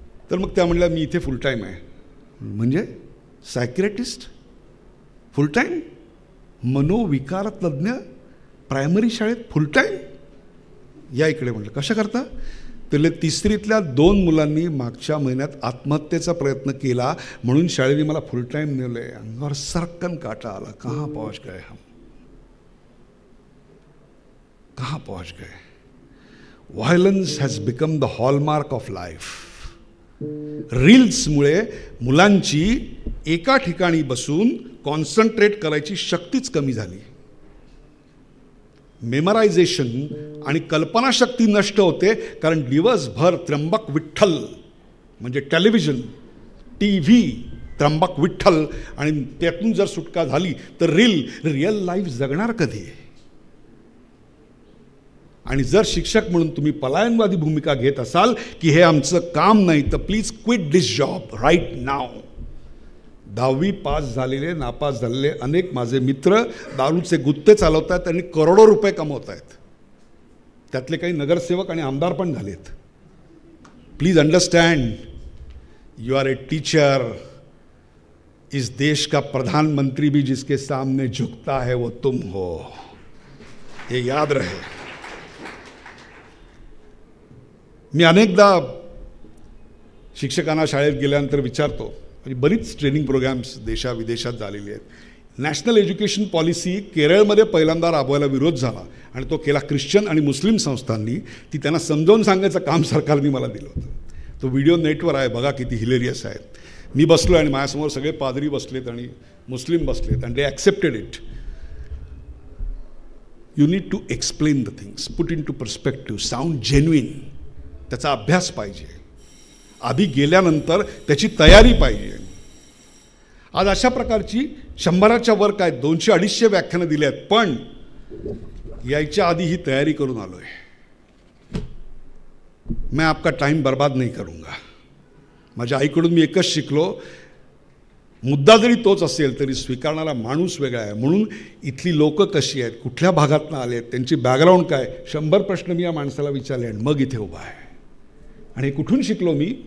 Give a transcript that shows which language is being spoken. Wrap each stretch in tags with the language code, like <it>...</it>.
<mr>तर मग त्या म्हणल्या मी इथे फुल टाईम आहे. म्हणजे सायकियाट्रिस्ट फुल टाईम, मनोविकार तज्ज्ञ प्रायमरी शाळेत फुल टाईम, या इकडे. म्हटलं कशा करता? त्यातले तिसरीतल्या 2 मुलांनी मागच्या महिन्यात आत्महत्येचा प्रयत्न केला म्हणून शाळेने मला फुल टाईम नेलं आहे. अंगावर सरकन काटा आला.</mr> <hi>कहाँ पहुंच गए हम, कहाँ पहुंच गए.</hi> <en>Violence has become the hallmark of life.</en> <mr>रील्समुळे मुलांची एका ठिकाणी बसून कॉन्सन्ट्रेट करायची शक्तीच कमी झाली. मेमरायझेशन आणि कल्पनाशक्ती नष्ट होते, कारण दिवसभर त्र्यंबक विठ्ठल म्हणजे television, T V, Trimbak Vitthal, आणि त्यातून जर सुटका झाली तर रिअल लाईफ जगणार कधी. आणि जर शिक्षक म्हणून तुम्ही पलायनवादी भूमिका घेत असाल की हे आमचं काम नाही, तर</mr> <en>Please quit this job right now.</en> <mr>10वी पास झालेले, नापास झालेले अनेक माझे मित्र दारूचे गुत्ते चालवत आहेत, त्यांनी करोडो रुपये कमवत आहेत. त्यातले काही नगरसेवक आणि आमदार पण झालेत.</mr> <en>Please understand, you are a teacher.</en> <hi>इस देश का प्रधानमंत्री भी जिसके सामने झुकता है वो तुम हो, ये याद रहे.</hi> <mr>मी अनेकदा शिक्षकांना शाळेत गेल्यानंतर विचारतो, म्हणजे बरीच ट्रेनिंग प्रोग्राम्स देशाविदेशात झालेली आहेत. नॅशनल एज्युकेशन पॉलिसी केरळमध्ये पहिल्यांदा राबवायला विरोध झाला आणि तो केला ख्रिश्चन आणि मुस्लिम संस्थांनी. ती त्यांना समजावून सांगायचं काम सरकारने मला दिलं होतं. तो व्हिडिओ नेटवर आहे, बघा किती हिलेरियस आहे. मी बसलो आणि माझ्यासमोर सगळे पादरी बसलेत आणि मुस्लिम बसलेत, आणि</mr> <en>They accepted it. You need to explain the things, put into perspective, sound genuine.</en> <mr>त्याचा अभ्यास पाहिजे. आधी गेल्यानंतर त्याची तयारी पाहिजे. आज अशा प्रकारची 100च्या वर काय 200-250 व्याख्यानं दिली आहेत, पण यायच्या आधी ही तयारी करून आलो आहे.</mr> <hi>मैं आपका टाइम बर्बाद नहीं करूँगा.</hi> <mr>माझ्या आईकडून मी एकच शिकलो, मुद्दा जरी तोच असेल तरी स्वीकारणारा माणूस वेगळा आहे. म्हणून इथली लोक कशी आहेत, कुठल्या भागातून आले आहेत, त्यांची बॅकग्राऊंड काय, 100 प्रश्न मी या माणसाला विचारले आणि मग इथे उभा आहे. आणि कुठून शिकलो मी?</mr>